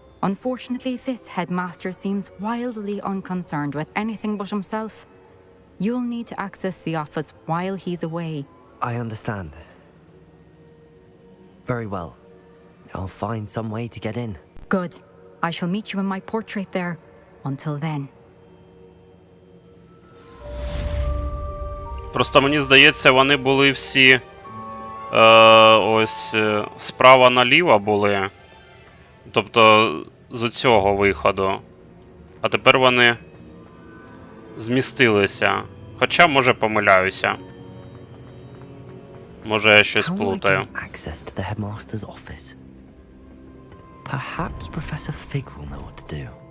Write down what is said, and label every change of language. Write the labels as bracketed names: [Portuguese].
[English] Unfortunately, this headmaster seems wildly unconcerned with anything but himself. You'll need to access the office while he's away. I understand. Very well. I'll find some way to get in. Good. I shall meet you in my portrait there. Until then. [Ukrainian] Просто мені здається, вони були всі ось справа наліво були. Тобто з цього виходу. А тепер вони змістилися. Хоча, може, помиляюся. Може, я щось плутаю. [English] Access to the headmaster's office. Perhaps Professor Fig will know what to do.